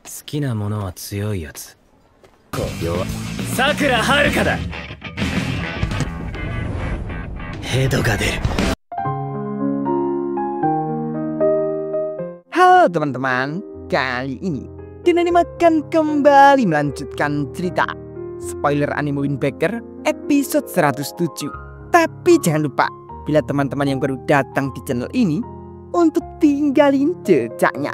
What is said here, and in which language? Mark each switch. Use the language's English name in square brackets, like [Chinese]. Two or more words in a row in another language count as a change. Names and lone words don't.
[Japanese] きなものは強いやつ。弱。さくらはるかだ。ヘドが出る。 [Indonesian] Halo teman-teman, kali ini Dinani makan kembali melanjutkan cerita spoiler anime Windbreaker episode 107. Tapi jangan lupa, bila teman-teman yang baru datang di channel ini, untuk tinggalin jejaknya.